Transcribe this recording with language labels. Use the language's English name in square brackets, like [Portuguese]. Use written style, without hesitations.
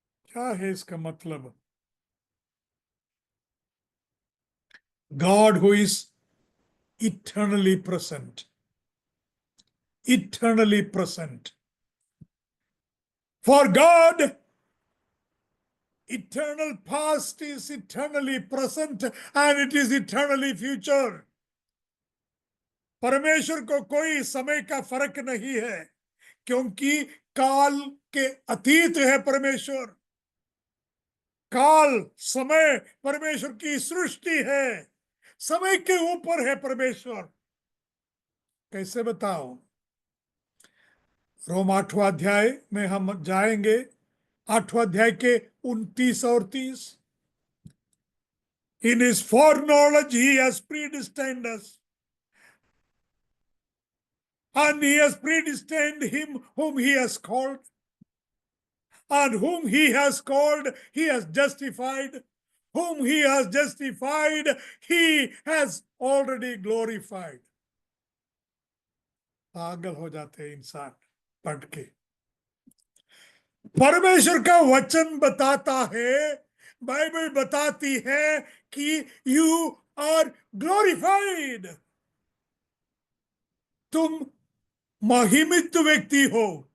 [Hindi] क्या है इसका मतलब? [English] God who is eternally present, eternally present. For God eternal past is eternally present and it is eternally future. [Hindi] परमेश्वर को कोई समय का फर्क नहीं है, क्योंकि काल के अतीत है परमेश्वर। काल समय परमेश्वर की सृष्टि है, समय के ऊपर है परमेश्वर। कैसे बताओ? रोम 8वां अध्याय में हम जाएंगे, 8वां अध्याय के 29 और 30। [English] In his foreknowledge he has predestined us, and he has predestined him whom he has called, and whom he has called he has justified, whom he has justified he has already glorified. [Hindi] पागल हो जाते हैं इंसान पढ़ के। परमेश्वर का वचन बताता है, बाइबल बताती है कि [English] you are glorified, [Hindi] तुम महिमित व्यक्ति हो।